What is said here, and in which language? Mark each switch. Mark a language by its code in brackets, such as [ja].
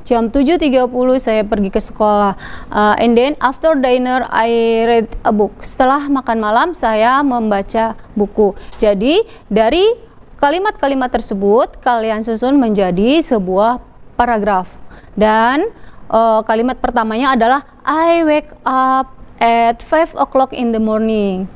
[id] Jam 7:30 saya pergi ke sekolah. [en] And then after dinner I read a book. [id] Setelah makan malam saya membaca buku. Jadi dari kalimat-kalimat tersebut kalian susun menjadi sebuah paragraf. Dan kalimat pertamanya adalah [en] I wake up at 5 o'clock in the morning.